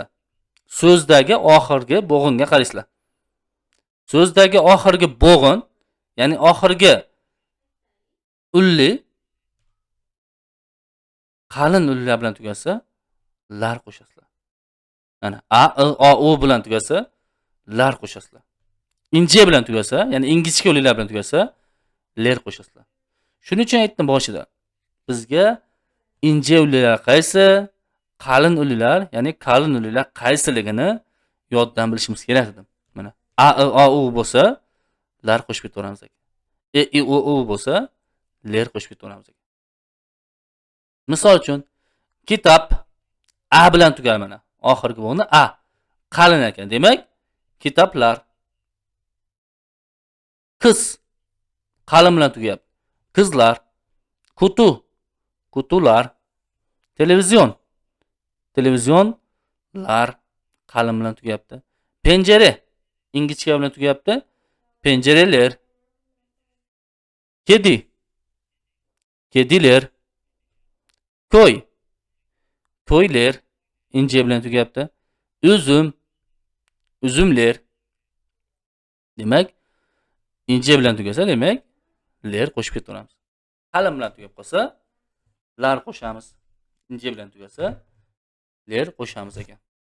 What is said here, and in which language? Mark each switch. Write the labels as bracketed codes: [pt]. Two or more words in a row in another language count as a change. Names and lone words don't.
[uz] So'zdagi oxirgi bo'g'inga qaraysizlar. So'zdagi oxirgi bo'g'in, ya'ni oxirgi ulli qalin ullar bilan tugasa, lar qo'shasizlar. Mana a, i, o, u bilan tugasa, lar qo'shasizlar. Inje bilan tugasa, ya'ni ingichka ullar bilan tugasa, ler qo'shasizlar. Shuning uchun aytdim boshida. Bizga inje ullar qaysi, qalin ullar, ya'ni qalin ullar qaysiligini yoddan bilishimiz kerak edi. Mana a, i, o, u bo'lsa, lar qo'shib ketaveramiz ekan. E, i, o, u bo'lsa, ler qo'shib ketaveramiz ekan. Misol uchun kitob a bilan tugadi mana. Oxirgi bo'g'ini a. Qalin ekan. Demak, kitoblar. Qiz qalin bilan tugayapti. [tr] Qizlar. Kutu. Kutular. Televizion. [uz] Televizionlar qalin bilan tugayapti. Pencere ingichka bilan tugayapti. [tr] Pencereler. Kedi. Kediler. Koy. [uz] Koyler ince bilan tugayapti. [tr] Üzüm. Üzümler. [uz] Demak, ince bilan tugasa, demak, ler qo'shib ketaveramiz. Qalin bilan tugab qolsa, lar qo'shamiz. Ince bilan tugasa, ler qo'shamiz ekan.